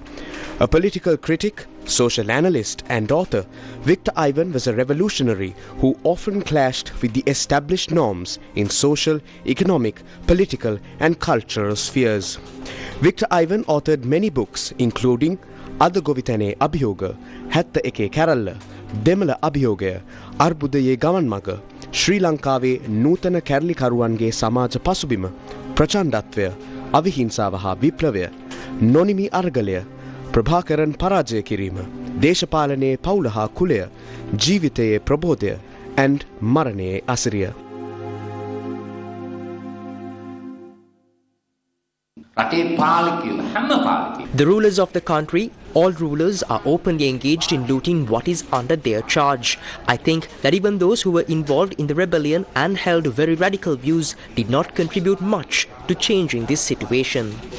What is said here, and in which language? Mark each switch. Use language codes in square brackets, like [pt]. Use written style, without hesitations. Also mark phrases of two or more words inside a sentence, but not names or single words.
[en] A political critic, social analyst and author, Victor Ivan was a revolutionary who often clashed with the established norms in social, economic, political and cultural spheres. Victor Ivan authored many books including Ada Govithane Abhiyoga, Hatta Eke Karalla, Demala Abhiyogaya, Arbudaye Gamanmaga, ශ්‍රී ලංකාවේ නූතන කැරලිකරුවන්ගේ සමාජ පසුබිම, ප්‍රචණ්ඩත්වය, අවිහිංසාව හා විප්ලවය, නොනිමි අර්ගලය, ප්‍රභාකරන් පරාජය කිරීම, දේශපාලනයේ පවුල හා කුලය, ජීවිතයේ ප්‍රබෝධය and මරණයේ අසිරිය. The rulers of the country, all rulers, are openly engaged in looting what is under their charge. I think that even those who were involved in the rebellion and held very radical views did not contribute much to changing this situation.